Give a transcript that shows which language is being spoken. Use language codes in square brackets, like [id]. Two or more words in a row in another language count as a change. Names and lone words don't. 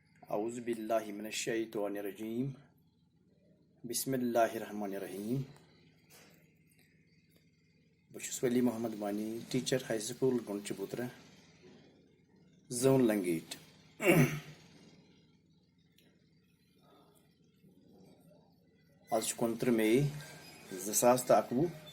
[ar] اعوذ باللہ من الشیطان الرجیم بسم اللہ الرحمن الرحیم [ks] بہٕ ولی محمد وانی [en] teacher high school [ks] گنڈ چبوترہ زون لنگیٹ [ur] آج 29 مئی 2011